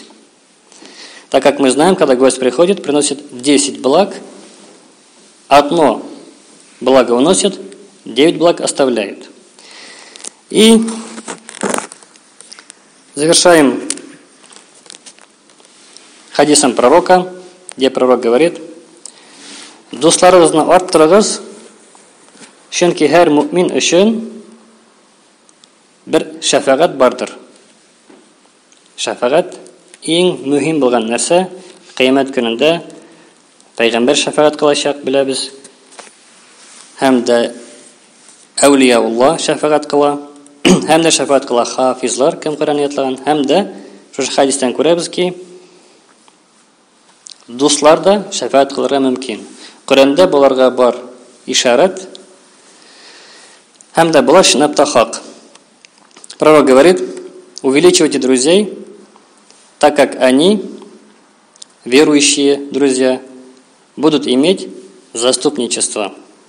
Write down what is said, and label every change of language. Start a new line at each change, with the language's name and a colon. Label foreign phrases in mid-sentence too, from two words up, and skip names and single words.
Russian: Так как мы знаем, когда гость приходит, приносит 10 благ, одно благо уносит, 9 благ оставляет. И завершаем хадисом пророка, где пророк говорит:
Tatar: «Дусларыгызны арттырыгыз, чөнки һәр мөмин өчен бер шәфәгать бардыр». Шәфәгать иң мөһим булган нәрсә, кыямәт көнендә Пәйгамбәр шәфәгать кылачак, беләбез. Һәм дә әулияулла шәфәгать кыла, һәм дә шәфәгать кыла хафизлар, кем Коръән ятлаган, һәм дә шушы хадистан күрәбез ки, дуслар да шәфәгать кылырга мөмкин. Коръәндә буларга бар ишарат, һәм дә булар чынлап та хак.
Russian: Пророк говорит: увеличивайте друзей, так как они, верующие друзья, будут иметь заступничество.